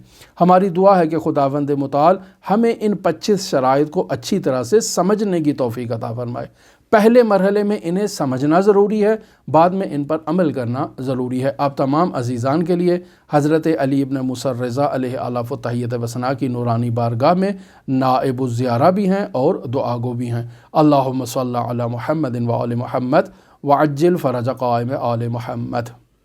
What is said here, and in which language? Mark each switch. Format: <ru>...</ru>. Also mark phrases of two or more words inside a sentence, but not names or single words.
<ur>ہماری دعا ہے کہ</ur> <fa>خداوند متعال</fa> <ur>ہمیں ان 25 شرائط کو اچھی طرح سے سمجھنے کی توفیق عطا فرمائے۔ پہلے مرحلے میں انہیں سمجھنا ضروری ہے، بعد میں ان پر عمل کرنا ضروری ہے۔ آپ تمام عزیزان کے لیے حضرت علی ابن موسیٰ الرضا</ur> <ar>علیہ آلاف و تحیت و ثنا</ar> <ur>کی نورانی بارگاہ میں</ur> <ar>نائب الزیارہ</ar> <ur>بھی ہیں اور دعا گو بھی ہیں۔</ur> <ar>اللہم صلی علی محمد و آل محمد وعجل فرج قائم آل محمد۔</ar>